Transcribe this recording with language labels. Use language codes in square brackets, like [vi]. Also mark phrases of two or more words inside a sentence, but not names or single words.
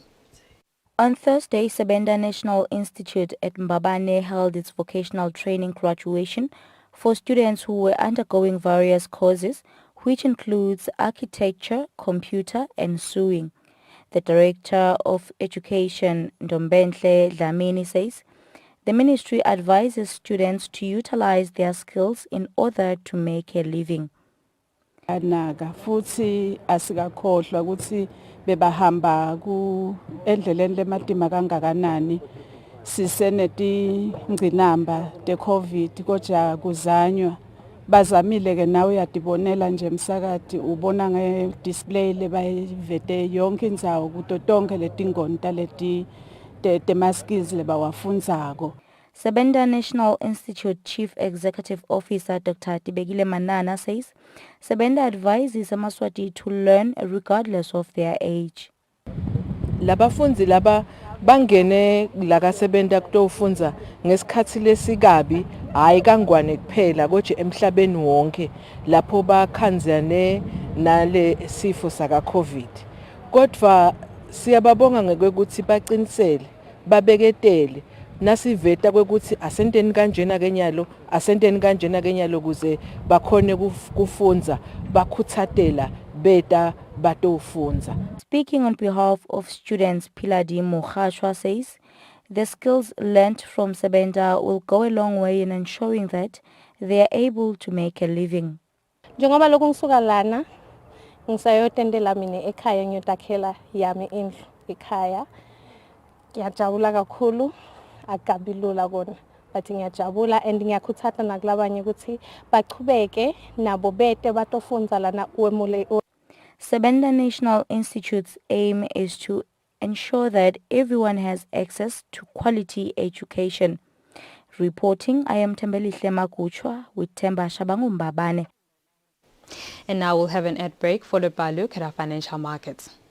[en] On Thursday, Sebenda National Institute at Mbabane held its vocational training graduation for students who were undergoing various courses, which includes architecture, computer and sewing. The Director of Education, Ndombenhle Dlamini, says the ministry advises students to utilize their skills in order to make a living. [ss] anaka futhi asikakhohlwa ukuthi bebahamba ku endleleni lematima kangakanani sisenetingcinamba te-COVID kodwa kuzanywa bazamile ke nawe uyadibonela nje emsakati ubona nge-display lebayivete yonke indzawo kuto tonke letingonta leti temaskills lebawafundzako. [en] Sebenda National Institute Chief Executive Officer Dr. Tibegile Manana says Sebenda advises Amaswati to learn regardless of their age. [ss] Labafundi laba bangene lakasebenza kutofunza ngesikhathi lesikabi hayi kangwane kuphela kodwa emhlabeni wonke lapho bakhanzane nale sifo saka COVID. Kodwa siyababonga ngokuthi bacinisele babeketele nasiveta kwekuthi asenteni kanjena kenyalo kuze bakhone kufunza bakhuthatela beta batofunza. [en] Speaking on behalf of students, Piladi Mokhashwa says the skills learnt from Sebenda will go a long way in ensuring that they are able to make a living. [ss] Njengoba lokhu ngisuka lana ngisayotendela mina ekhaya ngiyotakhela yami indlu ekhaya. Ngiyajabula kakhulu akabilula kona but ngiyajabula and ngiyakhuthata nakulabanye ukuthi bachubeke nabo bete batofunza lana kwemule. [en] Sebenda National Institute's aim is to ensure that everyone has access to quality education. Reporting, I am Tembelihle Makuchwa with Temba Shabangu Mbabane. And now we'll have an ad break followed by a look at our financial markets.